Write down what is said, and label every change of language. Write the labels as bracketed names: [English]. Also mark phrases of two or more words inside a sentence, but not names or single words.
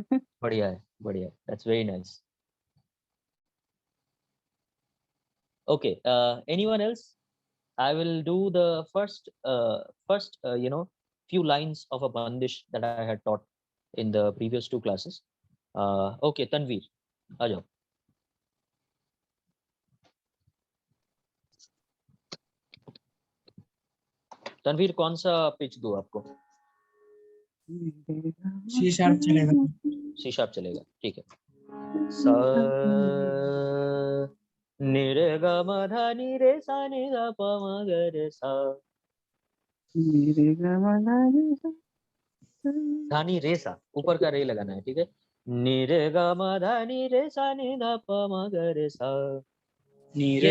[Hindi] बढ़िया है, बढ़िया है। [English] That's very nice. Okay, anyone else? I will do the first few lines of a bandish that I had taught in the previous 2 classes. [Hindi] Okay, Tanveer, आ जाओ। तनवीर, कौन सा पिच दूं आपको? [English] C sharp [Hindi] चलेगा। [English] C sharp [Hindi] चलेगा, ठीक है। सा नि रे ग म ध नि रे सा नि ध प म ग रे सा। नि रे ग म ध नि सा धा नि रे सा, ऊपर का रे लगाना है, ठीक है। नि रे ग म ध नि रे सा नि ध प म ग रे सा। नि रे